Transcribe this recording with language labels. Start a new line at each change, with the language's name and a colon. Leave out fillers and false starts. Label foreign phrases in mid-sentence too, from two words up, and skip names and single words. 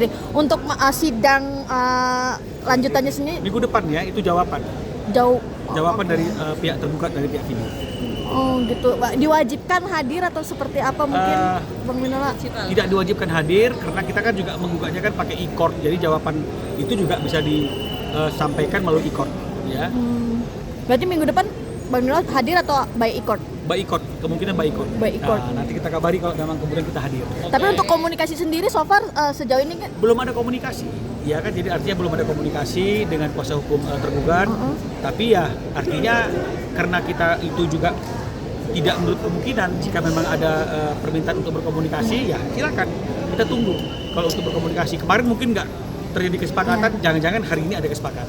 Indonesian: Untuk sidang lanjutannya sendiri Minggu depan ya, itu jawaban. Jawaban dari pihak tergugat, dari pihak ini. Oh gitu, Pak. Diwajibkan hadir atau seperti apa mungkin Bang Minola? Tidak diwajibkan hadir karena kita kan juga menggugatnya kan pakai e-court. Jadi jawaban itu juga bisa disampaikan melalui e-court, ya. Berarti minggu depan Bang Minola hadir atau
English: by e-court? By e-court, kemungkinan by e-court. By e-court.
Indonesian: Nah, nanti kita kabari kalau memang kemudian kita hadir. Tapi untuk komunikasi sendiri
English: so far
Indonesian: sejauh ini kan Belum ada komunikasi, ya kan? Jadi artinya belum ada komunikasi dengan kuasa hukum tergugat. Tapi ya artinya karena kita itu juga tidak menurut kemungkinan jika memang ada permintaan untuk berkomunikasi, ya silakan kita tunggu. Kalau untuk berkomunikasi kemarin mungkin nggak terjadi kesepakatan, jangan-jangan hari ini ada kesepakatan.